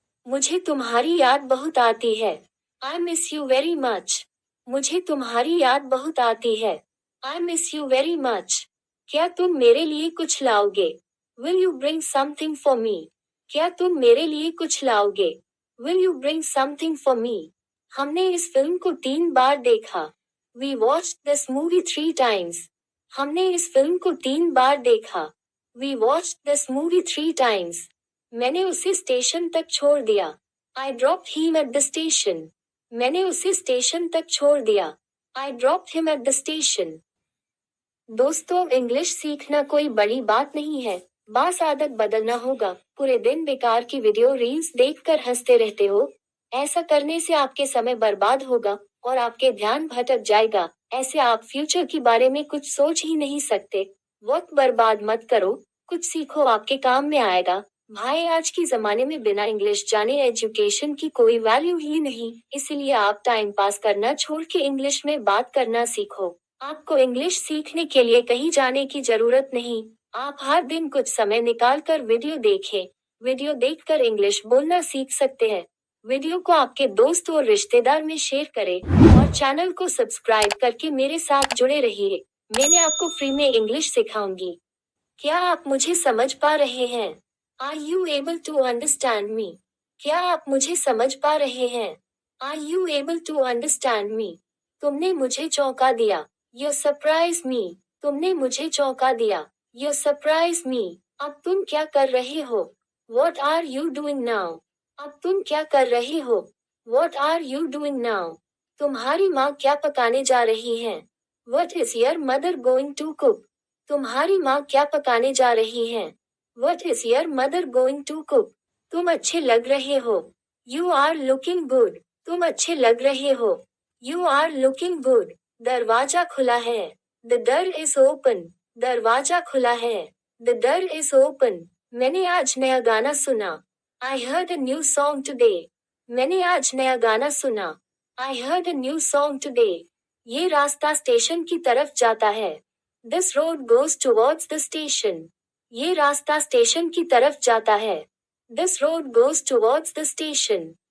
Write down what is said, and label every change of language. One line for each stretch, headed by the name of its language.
Hindi: मुझे तुम्हारी याद बहुत आती है।
English: I miss you very much.
Hindi: मुझे तुम्हारी याद बहुत आती है।
English: I miss you very much.
Hindi: क्या तुम मेरे लिए कुछ लाओगे?
English: Will you bring something for me?
Hindi: क्या तुम मेरे लिए कुछ लाओगे?
English: Will you bring something for me?
Hindi: हमने इस फिल्म को 3 बार देखा।
English: We watched this movie 3 times.
Hindi: हमने इस फिल्म को 3 बार देखा।
English: We watched this movie 3 times.
Hindi: मैंने उसे स्टेशन तक छोड़ दिया।
English: I dropped him at the station.
Hindi: मैंने उसे स्टेशन तक छोड़ दिया।
English: I dropped him at the station.
Hindi: दोस्तों, इंग्लिश सीखना कोई बड़ी बात नहीं है। बस आदत बदलना होगा। पूरे दिन बेकार की वीडियो रील्स देखकर हंसते रहते हो। ऐसा करने से आपके समय बर्बाद होगा और आपके ध्यान भटक जाएगा। ऐसे आप फ्यूचर के बारे में कुछ सोच ही नहीं सकते। वक्त बर्बाद मत करो, कुछ सीखो, आपके काम में आएगा। भाई, आज की जमाने में बिना इंग्लिश जाने एजुकेशन की कोई वैल्यू ही नहीं। इसलिए आप टाइम पास करना छोड़ के इंग्लिश में बात करना सीखो। आपको इंग्लिश सीखने के लिए कहीं जाने की जरूरत नहीं। आप हर दिन कुछ समय निकाल कर वीडियो देखें। वीडियो देखकर इंग्लिश बोलना सीख सकते हैं। वीडियो को आपके दोस्त और रिश्तेदार में शेयर करें और चैनल को सब्सक्राइब करके मेरे साथ जुड़े रहिए। मैंने आपको फ्री में इंग्लिश सिखाऊंगी। क्या आप मुझे समझ पा रहे हैं?
English: Are you able to understand me?
Hindi: क्या आप मुझे समझ पा रहे हैं?
English: Are you able to understand me?
Hindi: तुमने मुझे चौंका दिया।
English: You surprised me.
Hindi: तुमने मुझे चौंका दिया।
English: You surprised me.
Hindi: अब तुम क्या कर रहे हो?
English: What are you doing now?
Hindi: अब तुम क्या कर रहे हो?
English: What are you doing now?
Hindi: तुम्हारी माँ क्या पकाने जा रही है?
English: What is your mother going to cook?
Hindi: तुम्हारी माँ क्या पकाने जा रही है?
English: What is your mother going to cook?
Hindi: तुम अच्छे लग रहे हो।
English: You are looking good.
Hindi: तुम अच्छे लग रहे हो।
English: You are looking good.
Hindi: दरवाजा खुला है।
English: The door is open.
Hindi: दरवाजा खुला है।
English: The door is open.
Hindi: मैंने आज नया गाना सुना।
English: I heard a new song today.
Hindi: मैंने आज नया गाना सुना।
English: I heard a new song today.
Hindi: ये रास्ता स्टेशन की तरफ जाता है।
English: This road goes towards the station.
Hindi: ये रास्ता स्टेशन की तरफ जाता है।
English: This road goes towards the station.